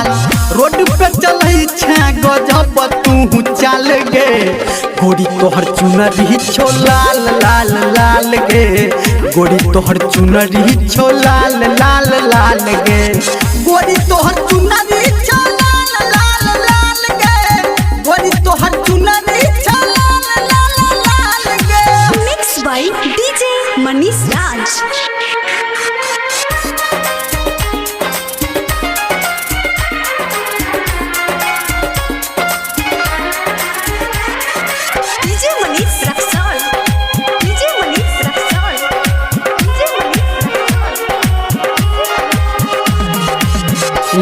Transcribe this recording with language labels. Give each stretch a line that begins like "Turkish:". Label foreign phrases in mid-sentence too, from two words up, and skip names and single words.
Angika: रोड पे चलै छा गजब तू चल गे, गोरी तोहर चुनरी छो लाल लाल लाल गे। गोरी तोहर चुनरी छो लाल लाल लाल गे। गोरी तोहर चुनरी छो लाल लाल लाल गे। गोरी तोहर चुनरी छो लाल लाल लाल गे।
English: Mix by DJ Manish Raj. DJ Manish Raxaul. DJ Manish Raxaul. DJ Manish Raxaul.